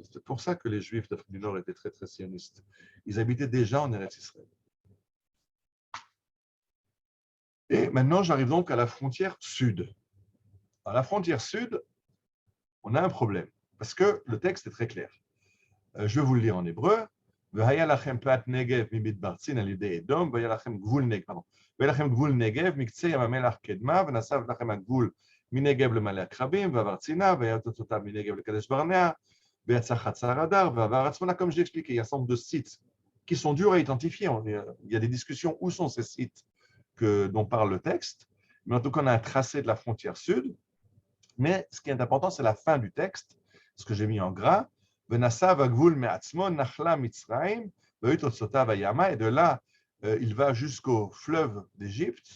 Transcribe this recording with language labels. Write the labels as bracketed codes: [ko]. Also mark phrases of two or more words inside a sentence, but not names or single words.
[fr] C'est pour ça que les Juifs d'Afrique du Nord étaient très, très sionistes. Ils habitaient déjà en Eretz Israël. Et maintenant, j'arrive donc à la frontière sud. À la frontière sud, on a un problème, parce que le texte est très clair. Je vais vous le lire en hébreu. [he] והיה לכם פלט נגב ממדבר צין על ידי אדום, והיה לכם גבול נגב מקצה ים המלח קדמה, ונסב לכם הגבול מנגב למעלה עקרבים, ועבר צינה, והיה תוצאותיו מנגב לקדש ברנע, ויצא חצר הדר, ועבר הצפונה, [fr] comme j'ai expliqué. Il y a un certain nombre de sites qui sont durs à identifier. Il y a des discussions où sont ces sites dont parle le texte, mais en tout cas, on a un tracé de la frontière sud. Mais ce qui est important, c'est la fin du texte, ce que j'ai mis en gras. Et de là, il va jusqu'au fleuve d'Égypte.